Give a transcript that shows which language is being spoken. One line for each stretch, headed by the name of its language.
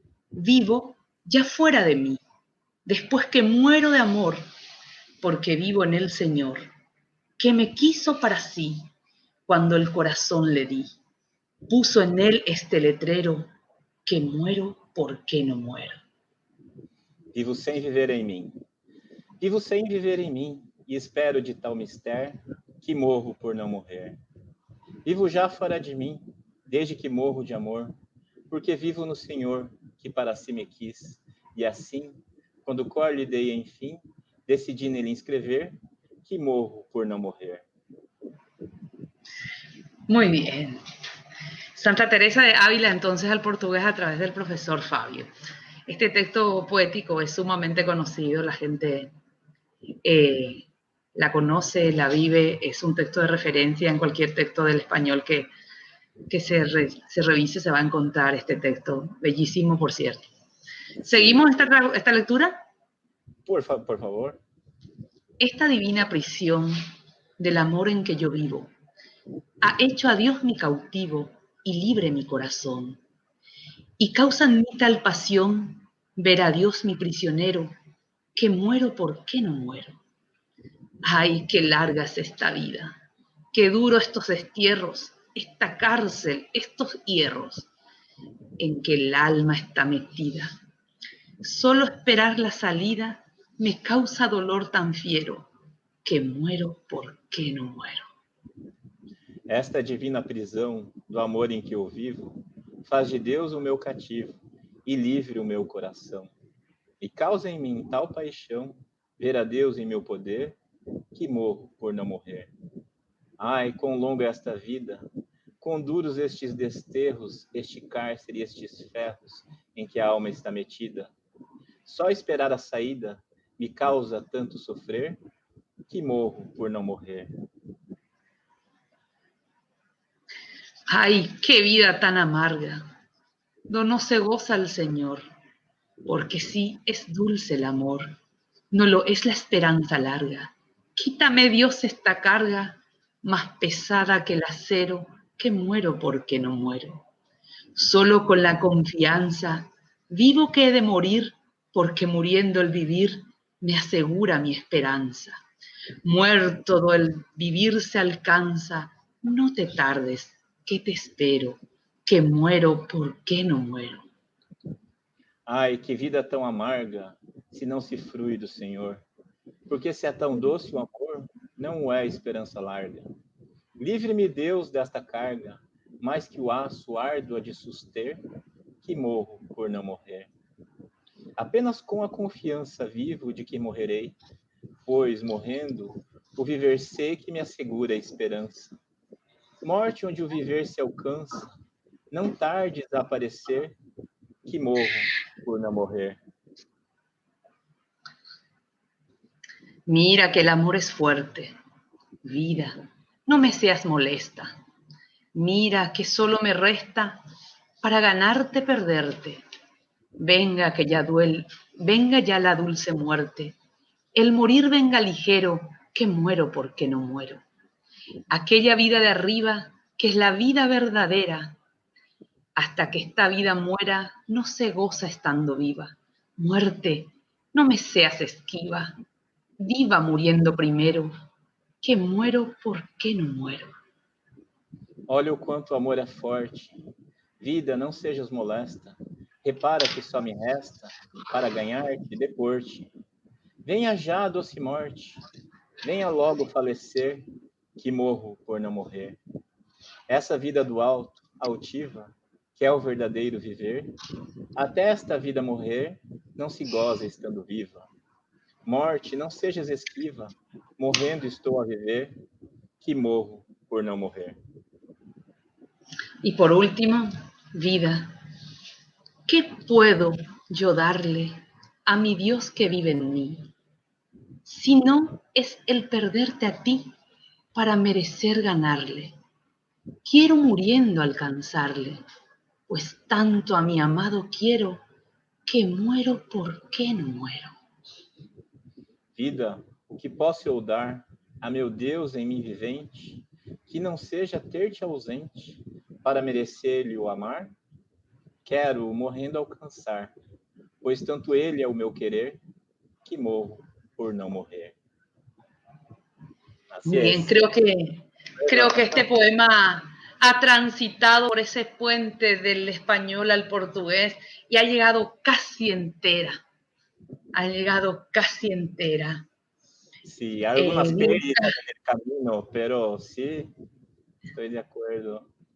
Spanish: Vivo ya fuera de mí, después que muero de amor, porque vivo en el Señor, que me quiso para sí cuando el corazón le di. Puso en él este letrero, que muero, ¿por qué no muero?
Portuguese: Vivo sem viver em mim. Vivo sem viver em mim, e espero de tal mistério que morro por não morrer. Vivo já fora de mim, desde que morro de amor, porque vivo no Senhor, que para si me quis, e assim, quando cor lhe dei enfim, decidi nele inscrever que morro por não morrer.
Spanish: Muy bien. Santa Teresa de Ávila, entonces, al portugués a través del profesor Fabio. Este texto poético es sumamente conocido, la gente la conoce, la vive, es un texto de referencia en cualquier texto del español que se revise, se va a encontrar este texto, bellísimo, por cierto. ¿Seguimos esta lectura? Por favor. Esta divina prisión del amor en que yo vivo ha hecho a Dios mi cautivo y libre mi corazón. Y causa en mí tal pasión ver a Dios mi prisionero, que muero por qué no muero. Ay, qué larga es esta vida, qué duro estos destierros, esta cárcel, estos hierros en que el alma está metida. Solo esperar la salida me causa dolor tan fiero, que muero por qué no muero.
Portuguese: Esta divina prisão do amor em que eu vivo faz de Deus o meu cativo e livre o meu coração. E causa em mim tal paixão ver a Deus em meu poder, que morro por não morrer. Ai, quão longa é esta vida, quão duros estes desterros, este cárcere e estes ferros em que a alma está metida. Só esperar a saída me causa tanto sofrer, que morro por não morrer.
Spanish: Ay, qué vida tan amarga, no se goza el Señor, porque sí es dulce el amor, no lo es la esperanza larga. Quítame, Dios, esta carga, más pesada que el acero, que muero porque no muero. Solo con la confianza, vivo que he de morir, porque muriendo el vivir me asegura mi esperanza. Muerto el vivir se alcanza, no te tardes, que te espero, que muero porque no muero.
Portuguese: Ai, que vida tão amarga, se não se frui do Senhor. Porque se é tão doce o amor, não é esperança larga. Livre-me, Deus, desta carga, mais que o aço árduo de suster, que morro por não morrer. Apenas com a confiança vivo de que morrerei, pois, morrendo, o viver sei que me assegura a esperança. Morte onde o viver se alcança, não tardes a aparecer, que morro por no morrer.
Spanish: Mira que el amor es fuerte. Vida, no me seas molesta. Mira que solo me resta para ganarte, perderte. Venga que ya venga ya la dulce muerte. El morir venga ligero, que muero porque no muero. Aquella vida de arriba, que es la vida verdadera, hasta que esta vida muera, no se goza estando viva. Muerte, no me seas esquiva. Viva muriendo primero, que muero porque no muero.
Portuguese: Olha o quanto o amor é forte. Vida, não sejas molesta. Repara que só me resta para ganhar-te, depor-te. Venha já a doce morte. Venha logo falecer, que morro por não morrer. Essa vida do alto, altiva, que é o verdadeiro viver, até esta vida morrer, não se goza estando viva. Morte, não sejas esquiva, morrendo estou a viver, que morro por não morrer.
Spanish: Y por último, vida, ¿qué puedo yo darle a mi Dios que vive en mí? Si no es el perderte a ti para merecer ganarle. Quiero muriendo alcanzarle, pues tanto a mi amado quiero, que muero porque no muero.
Portuguese: Vida, o que posso eu dar a meu Deus em mim vivente, que não seja ter-te ausente, para merecer-lhe o amar? Quero, morrendo, alcançar, pois tanto ele é o meu querer, que morro por não morrer.
Spanish: Así Muy bien, es. creo que este poema ha transitado por ese puente del español al portugués y ha llegado casi entera. Ha llegado casi entera. Sí, algunas pérdidas en el camino, pero sí, estoy de acuerdo.